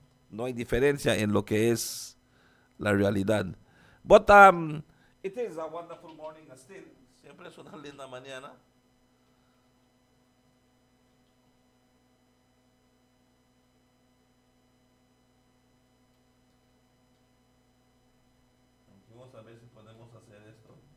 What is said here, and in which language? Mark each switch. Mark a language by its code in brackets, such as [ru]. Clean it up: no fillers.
[es] No hay diferencia en lo que es la realidad. [en] But it is a wonderful morning still. [es] Siempre es una linda mañana. Vamos a ver si podemos hacer esto.